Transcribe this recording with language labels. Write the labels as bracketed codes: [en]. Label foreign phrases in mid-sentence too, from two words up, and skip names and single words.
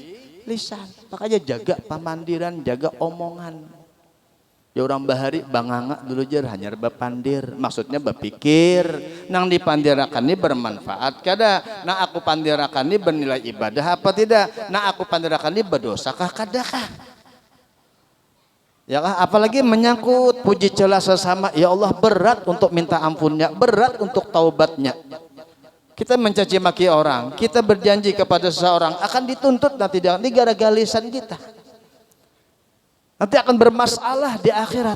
[bjn] Makanya jaga pamandiran, jaga omongan. Ya orang bahari banganga dulu jar hanya bapandir, maksudnya berpikir nang dipandirakan ini bermanfaat kada, nah aku pandirakan ini bernilai ibadah apa tidak, nah aku pandirakan ini berdosakah kadakah, ya kah? [id] Apalagi menyangkut puji celah sesama, ya Allah berat untuk minta ampunnya, berat untuk taubatnya. Kita mencaci maki orang, kita berjanji kepada seseorang akan dituntut nanti di gara-gara lisan kita. Nanti akan bermasalah di akhirat.